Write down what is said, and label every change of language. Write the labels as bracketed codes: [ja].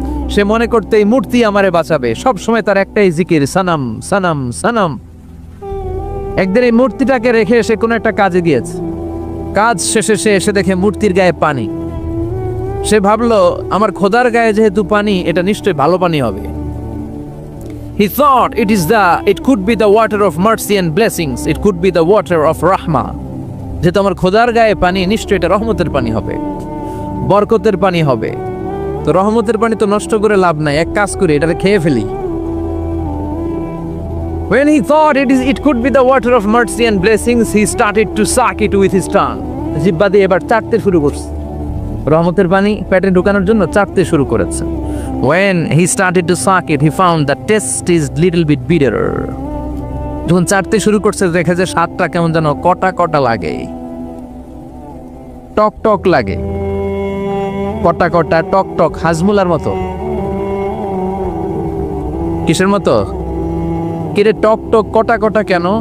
[bn] সে মনে করতে এই মূর্তি আমারে বাঁচাবে। সব সময় তার একটাই জিকির, সানাম সানাম সানাম। একদিন এই মূর্তিটাকে রেখে সে কোনো একটা কাজে গিয়েছে। কাজ শেষে সে এসে দেখে মূর্তির গায়ে পানি। সে ভাবলো, আমার খোদার গায়ে যেহেতু পানি, এটা নিশ্চয়ই ভালো পানি হবে। [en] He thought it could be the water of mercy and blessings. It could be the water of rahma. [bn] যেহেতু আমার খোদার গায়ে পানি, নিশ্চয়ই এটা রহমতের পানি হবে, বরকতের পানি হবে। তো রহমতের পানি তো নষ্ট করে লাভ নাই, এক কাজ করি, এটাকে খেয়ে ফেলি। [en] When he thought it could be the water of mercy and blessings, he started to suck it with his tongue. [bn] জিহ্বা দিয়ে এবার চাটতে শুরু করছে, রহমতের পানি পেটে ঢোকানোর জন্য চাটতে শুরু করেছে। [en] When he started to suck it, he found the taste is little bit bitter. [bn] যখন চাটতে শুরু করছে দেখে যে স্বাদটা কেমন যেন কটা কটা লাগে, টক টক লাগে, কটা কটা টক টক, হাজমুলার মতো। কিসের মতো? কিরে টক টক কটা কটা কেন?